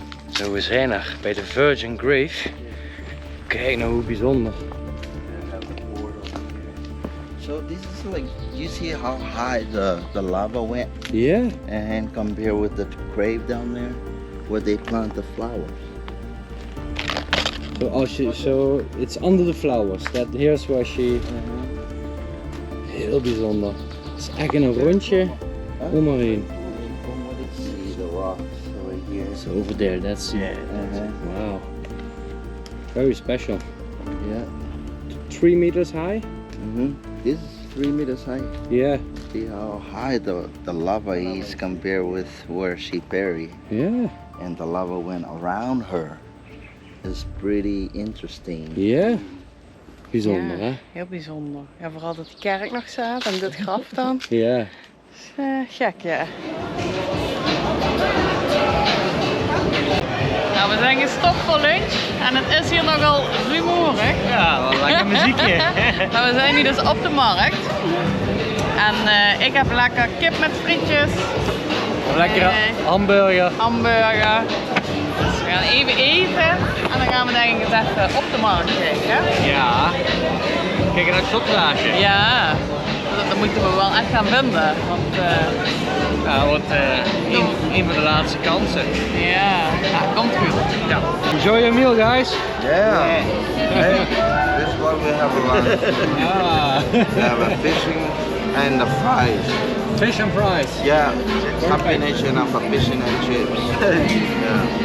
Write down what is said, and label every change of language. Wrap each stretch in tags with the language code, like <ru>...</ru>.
<nl>Zo, we zijn er bij de Virgin Grave. Kijk nou hoe bijzonder.</nl> <en>So this is like, you see how high the lava went? Yeah. And compare with the grave down there, where they plant the flowers. So it's under the flowers. Here's where she...</en> <nl>Heel bijzonder. Het is echt een rondje om maar heen.</nl> <en>See the rocks over here. So over there, that's... Wow. Very special. Yeah. 3 meters high? This is 3 meters high. Yeah. See how high the lava is compared with where she buried. Yeah. And the lava went around her. It's pretty interesting.</en> <nl>Yeah. Bijzonder, Ja, hè? heel bijzonder. Ja, vooral dat die kerk nog staat en dit graf dan. Ja. Is gek, ja. Nou, we zijn gestopt voor lunch en het is hier nogal rumoerig. Ja, wel lekker muziekje. Maar we zijn nu dus op de markt. En ik heb lekker kip met frietjes. Lekkere hamburger. Hamburger. Dus we gaan even eten en dan gaan we denk ik eens even op de markt kijken. Ja. Kijk naar het shotglaasje. Ja, dat moeten we wel echt gaan vinden. Want Ja, wordt een van de laatste kansen. ja, komt goed.</nl> <en>Ja. Enjoy your meal, guys. Yeah. Hey, this is what we have for lunch. Ah. We have a fishing and the fries. Fish and fries. Yeah, combination of a fishing and chips. Yeah.</en>